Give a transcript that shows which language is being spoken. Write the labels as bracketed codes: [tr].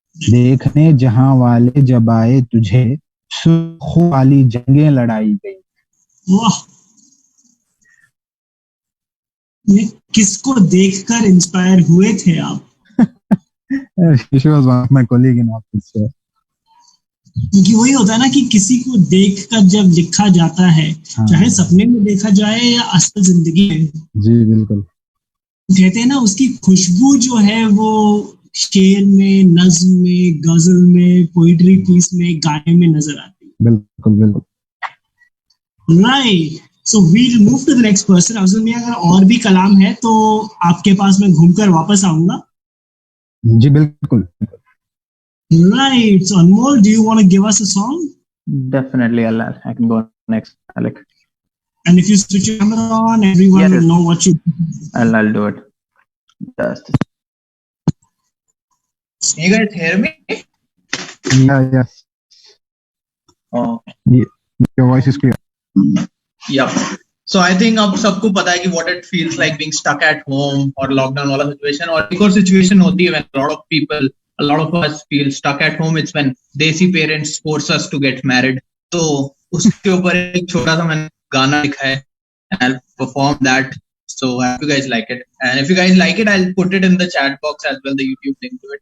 [hi] देखने जहां वाले जब आए तुझे, सुर्ख वाली जंगें लड़ाई गई। वाह, ये किसको देखकर इंस्पायर हुए थे आप? [en] She was one of my colleague in office. [hi] क्योंकि वही होता है ना कि किसी को देखकर जब लिखा जाता है, चाहे सपने में देखा जाए या असल जिंदगी में। जी बिल्कुल। कहते हैं ना उसकी खुशबू जो है वो शेर में, नज्म में, गजल में, पोइट्री पीस में, गाने में नजर आती है। बिल्कुल। [en] Right, so we'll move to the next person. [hi] Afzal मियां, अगर और भी कलाम है तो आपके पास मैं घूमकर वापस आऊंगा। जी बिल्कुल। [en] Right, so Anmol, do you want to give us a song? Definitely, I can go next, Alec. And if you switch your camera on, everyone will know what you do. I'll do it. Just. You guys hear me? Yes. Oh. Your voice is clear. Yep. So I think [hi] अब सबको पता है कि [en] what it feels like being stuck at home और lockdown वाला situation, [hi] और एक और situation होती है [en] when a lot of us feel stuck at home. It's when desi parents force us to get married. [hi] तो उसके ऊपर एक छोटा सा मैंने गाना लिखा है [en] and I'll perform that. So I hope you guys like it, and if you guys like it, I'll put it in the chat box as well, the YouTube link to it.